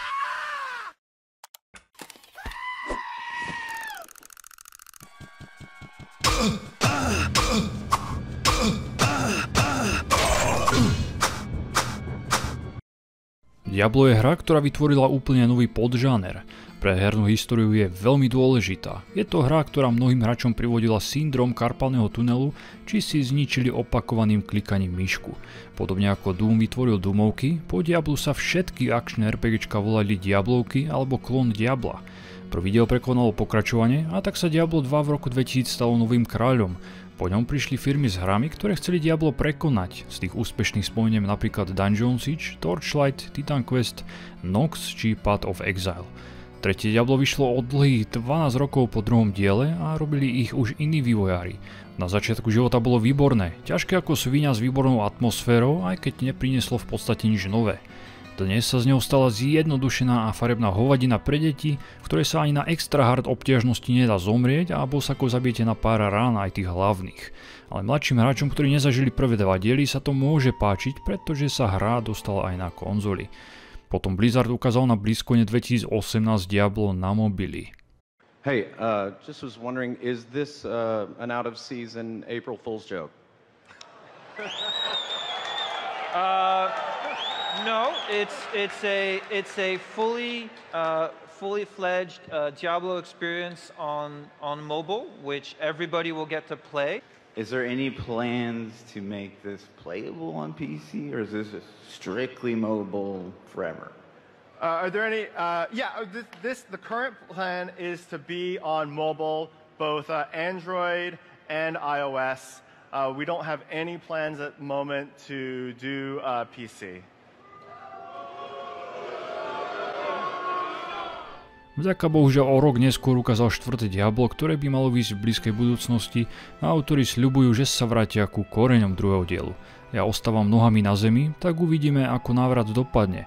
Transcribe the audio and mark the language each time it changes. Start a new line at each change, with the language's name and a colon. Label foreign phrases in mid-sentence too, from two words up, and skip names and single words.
Slovak: Diablo je hra, ktorá vytvorila úplne nový podžáner. Pre hernú históriu je veľmi dôležitá. Je to hra, ktorá mnohým hráčom privodila syndrom karpalného tunelu, či si zničili opakovaným klikaním myšku. Podobne ako Doom vytvoril Doomovky, po Diablu sa všetky akčné RPGčka volali Diablovky alebo klon Diabla. Prvý diel prekonalo pokračovanie a tak sa Diablo 2 v roku 2000 stalo novým kráľom. Po ňom prišli firmy s hrami, ktoré chceli Diablo prekonať. Z tých úspešných spomeniem napríklad Dungeon Siege, Torchlight, Titan Quest, Nox či Path of Exile. Tretie Diablo vyšlo od dlhých 12 rokov po druhom diele a robili ich už iní vývojári. Na začiatku života bolo výborné, ťažké ako sviňa s výbornou atmosférou, aj keď neprinieslo v podstate nič nové. Dnes sa z ňou stala zjednodušená a farebná hovadina pre deti, v ktorej sa ani na extra hard obťažnosti nedá zomrieť a bosakou zabijete na pár rán aj tých hlavných. Ale mladším hráčom, ktorí nezažili prvé dva diely, sa to môže páčiť, pretože sa hra dostala aj na konzoli. Potom Blizzard ukázal na blízkone 2018 Diablo na mobily.
English: Hey, just was wondering, is this an out-of-season April Fool's joke? No, it's a fully fledged Diablo experience on mobile, which everybody will get to play. Is there any plans to make this playable on PC, or is this strictly mobile forever? Are there any? The current plan is to be on mobile, both Android and iOS. We don't have any plans at the moment to do PC.
Slovak: Vďaka bohužiaľ o rok neskôr ukázal štvrté Diablo, ktoré by malo výjsť v blízkej budúcnosti a autori sľubujú, že sa vrátia ku koreňom druhého dielu. Ja ostávam nohami na zemi, tak uvidíme, ako návrat dopadne.